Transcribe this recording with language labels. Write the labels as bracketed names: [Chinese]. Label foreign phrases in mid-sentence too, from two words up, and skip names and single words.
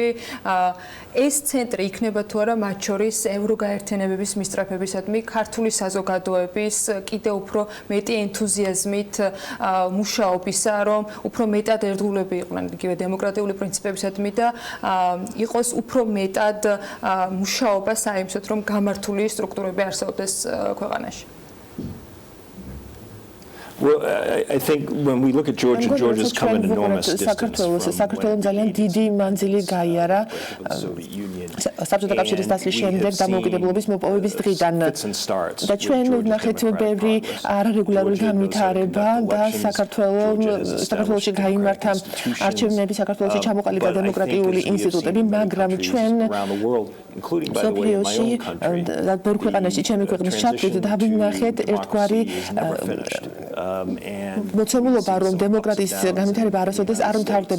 [Georgian] ეს ცენტრი იქნება თუ არა მათ შორის ევროგაერთიანებების მისწრაფებისადმი ქართული საზოგადოების კიდევ უფრო მეტი ენთუზიაზმით მუშაობისა, რომ უფრო მეტად ერთგულები იყვნენ იგივე დემოკრატიული პრინციპებისადმი და იყოს უფრო მეტად მუშაობა საიმსოდ, რომ გამართული სტრუქტურები არსებობდეს ქვეყანაში. [English] Well, I think when we look at Georgia, Georgia's come an enormous distance. [Georgian] საქართველოს ძალიან დიდი მანძილი გაიარა საბჭოთა კავშირის დასლის შემდეგ დამოუკიდებლობის მოპოვების დღიდან და ჩვენ ვნახეთ ბევრი არარეგულარული განვითარება და საქართველოში გაიმართა არჩევნები, საქართველოში ჩამოყალიბდა დემოკრატიული ინსტიტუტები, მაგრამ ჩვენ მსოფლიოში და ბევრ ქვეყანაში ჩემი ქვეყნის ჩათვლით დავინახეთ ერთგვარი მოცემულობა, რომ დემოკრატიის განვითარება არასოდეს არ მთავრდება.